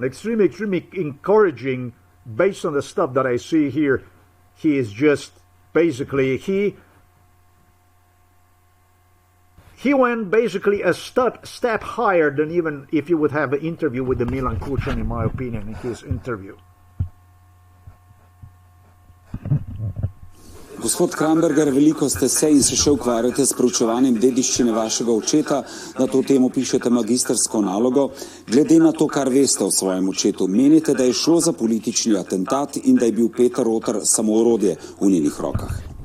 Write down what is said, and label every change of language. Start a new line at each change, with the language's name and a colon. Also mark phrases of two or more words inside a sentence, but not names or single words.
English: Extremely, extremely encouraging based on the stuff that I see here. He is just basically, he went basically a step higher than even if you would have an interview with the Milan Kučan, in my opinion, in his interview.
Slovenian: Gospod Kramberger, veliko ste se in se še ukvarjate s proučevanjem dediščine vašega očeta, na to temo pišete magistersko nalogo. Glede na to, kar veste o svojem očetu, menite, da je šlo za politični atentat in da je bil Peter Rotar samo orodje v njenih rokah?